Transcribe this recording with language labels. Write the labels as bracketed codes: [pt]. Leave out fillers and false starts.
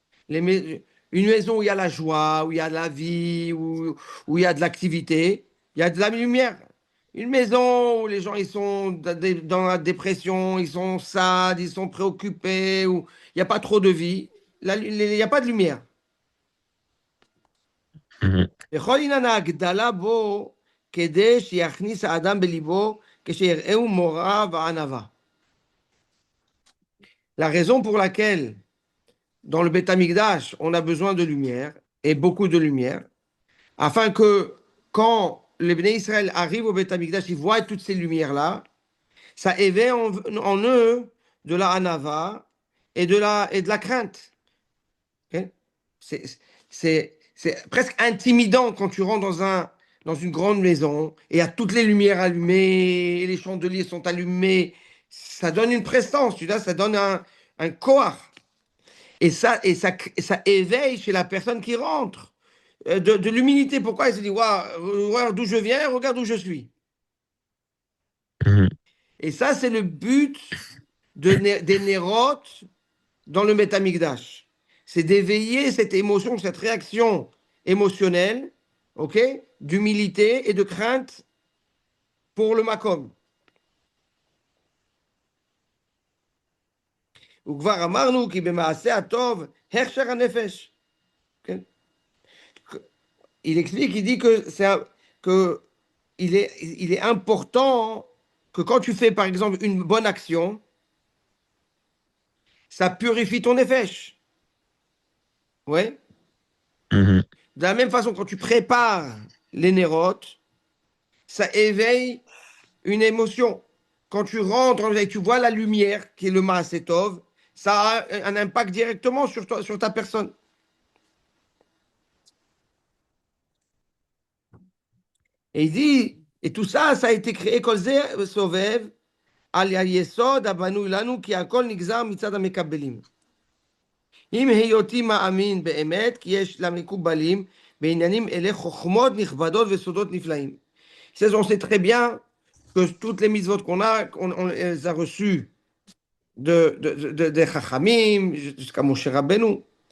[fr] Une maison où il y a la joie, où il y a la vie, où il y a de l'activité, il y a de la lumière. Une maison où les gens ils sont dans la dépression, ils sont sades, ils sont préoccupés, où il n'y a pas trop de vie, il n'y a pas de lumière. mhm. [he] וכל עניין ההגדלה בו כדי שיכניס האדם בליבו כשיראהו מורא וענווה. [fr] La raison pour laquelle dans le Beth Amikdash on a besoin de lumière et beaucoup de lumière, afin que quand les Bnei Israël arrivent au Beth Amikdash, ils voient toutes ces lumières-là, ça éveille en eux de la anava et de la crainte. Ok. C'est c'est presque intimidant quand tu rentres dans une grande maison et il y a toutes les lumières allumées, et les chandeliers sont allumés. Ça donne une prestance, tu vois, ça donne un corps. Et ça éveille chez la personne qui rentre de l'humilité. Pourquoi il se dit, waouh, regarde d'où je viens, regarde où je suis. Mhm. Et ça, c'est le but des nérotes dans le Métamigdash. C'est d'éveiller cette émotion, cette réaction émotionnelle, ok, d'humilité et de crainte pour le makom. [he] וכבר אמרנו כי במעשה הטוב הכשר הנפש. כן? [fr] Il explique, il dit que il est important que quand tu fais par exemple une bonne action, ça purifie ton nefesh. Ouais. Mhm. De la même façon, quand tu prépares les nérotes, ça éveille une émotion. Quand tu rentres et tu vois la lumière, qui est le Maasetov, ça a un impact directement sur toi, sur ta personne. Et il dit, et tout ça, ça a été créé, [he] Kol Ze Sovev, על היסוד הבנוי לנו כי הכל נגזר מצד המקבלים. אם היותי מאמין באמת כי יש למקובלים בעניינים אלה חוכמות נכבדות וסודות נפלאים. [fr] On sait très bien que toutes les mitzvot qu'on a, on les a reçues des Chachamim jusqu'à Moshe Rabbeinu.